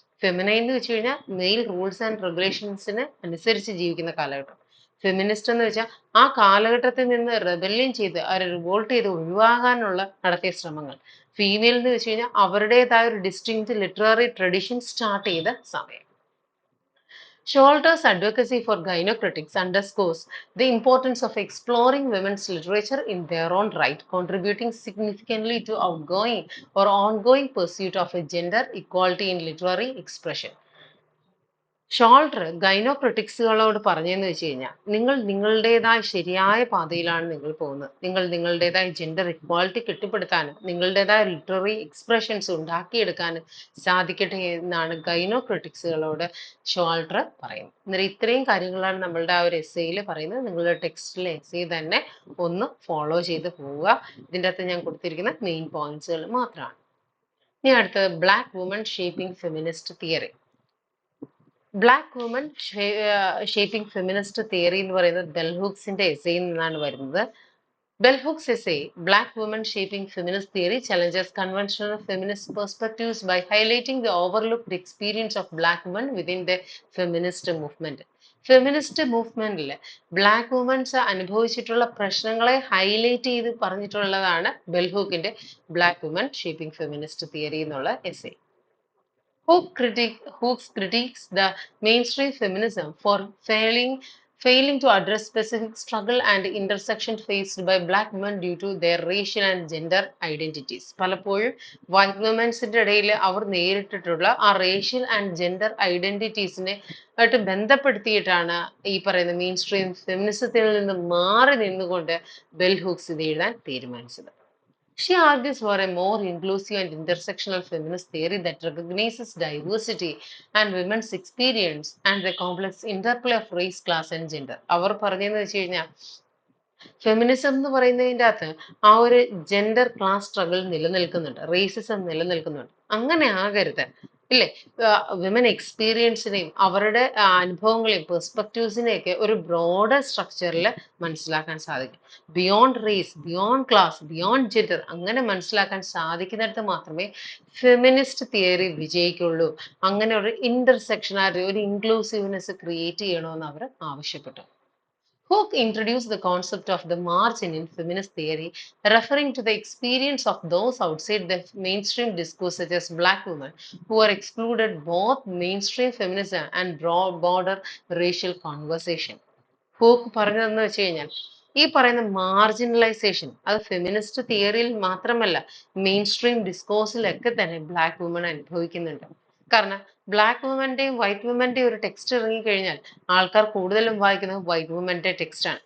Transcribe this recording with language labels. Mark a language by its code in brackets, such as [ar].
[ml] Feminine എന്ന് വെച്ച് കഴിഞ്ഞാൽ [en] male rules and റെഗുലേഷൻസിന് [ml] അനുസരിച്ച് ജീവിക്കുന്ന കാലഘട്ടം. ഫെമിനിസ്റ്റ് എന്ന് വെച്ചാൽ ആ കാലഘട്ടത്തിൽ നിന്ന് റെബല്യൻ ചെയ്ത് അവരെ റിവോൾട്ട് ചെയ്ത് ഒഴിവാകാനുള്ള നടത്തിയ ശ്രമങ്ങൾ. ഫീമെയിൽ എന്ന് വെച്ച് കഴിഞ്ഞാൽ അവരുടേതായ ഒരു [en] distinct literary tradition start [ml] ചെയ്ത സമയം. [en] Sholter's advocacy for gynocritics underscores the importance of exploring women's literature in their own right, contributing significantly to outgoing or ongoing pursuit of a gender equality in literary expression. [ml] Showalter ഗൈനോക്രിറ്റിക്സുകളോട് പറഞ്ഞതെന്ന് വെച്ച് കഴിഞ്ഞാൽ നിങ്ങൾ നിങ്ങളുടേതായ ശരിയായ പാതയിലാണ് നിങ്ങൾ പോകുന്നത്. നിങ്ങൾ നിങ്ങളുടേതായ ജെൻഡർ ഇക്വാളിറ്റി കെട്ടിപ്പടുക്കാനും നിങ്ങളുടേതായ ലിറ്റററി എക്സ്പ്രഷൻസ് ഉണ്ടാക്കിയെടുക്കാനും സാധിക്കട്ടെ എന്നാണ് ഗൈനോക്രിറ്റിക്സുകളോട് ഷോൾട്ടർ പറയുന്നത്. അന്നേരം ഇത്രയും കാര്യങ്ങളാണ് നമ്മളുടെ ആ ഒരു എസ്സേയിൽ പറയുന്നത്. നിങ്ങളുടെ ടെക്സ്റ്റിലെ എസ്സേ തന്നെ ഒന്ന് ഫോളോ ചെയ്ത് പോവുക. ഇതിൻ്റെ അകത്ത് ഞാൻ കൊടുത്തിരിക്കുന്ന മെയിൻ പോയിന്റ്സുകൾ മാത്രമാണ്. ഇനി അടുത്തത് black woman shaping feminist theory. Black woman shaping feminist theory എന്ന് പറയുന്നത് ബെൽ ഹൂക്സിന്റെ എസ്സേയിൽ നിന്നാണ് വരുന്നത്. [en] Bell Hooks essay, Black Women Shaping Feminist Theory, challenges conventional feminist perspectives by highlighting the overlooked experience of black women within the feminist movement. [ml] Feminist മൂവ്മെന്റിൽ black women's അനുഭവിച്ചിട്ടുള്ള പ്രശ്നങ്ങളെ highlight ചെയ്ത് പറഞ്ഞിട്ടുള്ളതാണ് ബെൽഹൂക്കിന്റെ black woman shaping feminist theory എന്നുള്ള essay. [en] Hooks critiques the mainstream feminism for failing to address specific struggle and intersection faced by black women due to their racial and gender identities. [ml] പലപ്പോഴും white വുമൻസിന്റെ ഇടയിൽ അവർ നേരിട്ടിട്ടുള്ള ആ [en] racial and gender ഐഡന്റിറ്റീസിനെ [ml] ആയിട്ട് ബന്ധപ്പെടുത്തിയിട്ടാണ് ഈ പറയുന്ന main stream ഫെമിനിസത്തിൽ നിന്ന് മാറി നിന്നുകൊണ്ട് bell Hooke's ഇത് എഴുതാൻ തീരുമാനിച്ചത്. [en] She argues for a more inclusive and intersectional feminist theory that recognizes diversity and women's experience and the complex interplay of race, class and gender. [ml] അവർ പറഞ്ഞതെന്ന് വെച്ച് കഴിഞ്ഞാൽ ഫെമിനിസം എന്ന് പറയുന്നതിൻ്റെ അകത്ത് ആ ഒരു ജെൻഡർ ക്ലാസ് സ്ട്രഗിൾ നിലനിൽക്കുന്നുണ്ട്, റേസിസം നിലനിൽക്കുന്നുണ്ട്. അങ്ങനെ ആകരുത്, ഇല്ലേ? വിമൻ എക്സ്പീരിയൻസിനെയും അവരുടെ അനുഭവങ്ങളെയും പെർസ്പെക്റ്റീവ്സിനെയൊക്കെ ഒരു ബ്രോഡർ സ്ട്രക്ചറിൽ മനസ്സിലാക്കാൻ സാധിക്കും. [en] beyond race, beyond class, beyond gender [ml] അങ്ങനെ മനസ്സിലാക്കാൻ സാധിക്കുന്നിടത്ത് മാത്രമേ ഫെമിനിസ്റ്റ് തിയറി വിജയിക്കുള്ളൂ. അങ്ങനെ ഒരു ഇന്റർസെക്ഷനാലിറ്റി, ഒരു ഇൻക്ലൂസീവ്നെസ് ക്രിയേറ്റ് ചെയ്യണമെന്ന് അവർ ആവശ്യപ്പെട്ടു. [en] Hooke introduced the concept of the margin in feminist theory, referring to the experience of those outside the mainstream discourse, such as black women, who are excluded both mainstream feminism and broader racial conversation. [ml] Hook പറഞ്ഞതെന്ന് വെച്ച് കഴിഞ്ഞാൽ ഈ പറയുന്ന marginalisation അത് feminist തിയറിയിൽ മാത്രമല്ല main stream ഡിസ്കോഴ്സിലൊക്കെ തന്നെ black woman അനുഭവിക്കുന്നുണ്ട്. കാരണം ബ്ലാക്ക് വുമന്റെയും വൈറ്റ് വുമന്റെയും ഒരു ടെക്സ്റ്റ് ഇറങ്ങിക്കഴിഞ്ഞാൽ ആൾക്കാർ കൂടുതലും വായിക്കുന്നത് വൈറ്റ് വുമന്റെ ടെക്സ്റ്റ് ആണ്.